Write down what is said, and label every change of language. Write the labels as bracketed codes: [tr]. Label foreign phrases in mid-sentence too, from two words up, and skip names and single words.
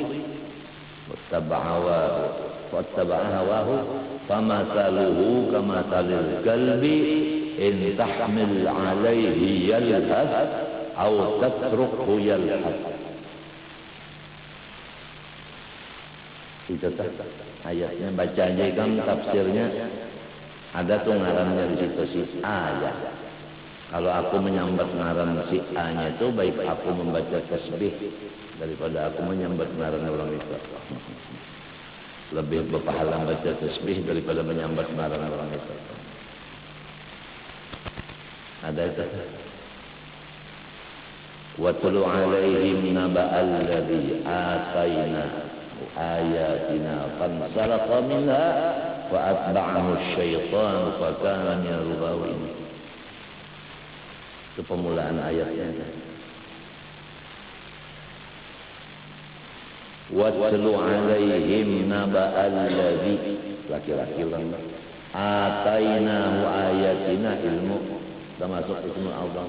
[ar] واتبع هواه فمثله كمثل الكلب إن تحمل عليه يلهث أو تتركه يلهث [bjn] Itu ayatnya, baca aja kan tafsirnya ada tuh ngarannya di situ si A ya. Kalau aku menyambat ngaran si A-nya itu baik aku membaca tasbih daripada aku menyambat ngaran orang itu. Lebih berpahala membaca tasbih daripada menyambat ngaran orang itu. Ada itu. [ar] واتل عليهم نبأ الذي آتينا آياتنا فانسلخ منها وأتبعه الشيطان فكان من الغاوين. [bjn] Itu pemulaan ayatnya. [ar] واتل عليهم نبأ الذي, [bjn] laki-laki orang [ar] آتيناه آياتنا, [bjn] ilmu termasuk [ar] الاسم الأعظم.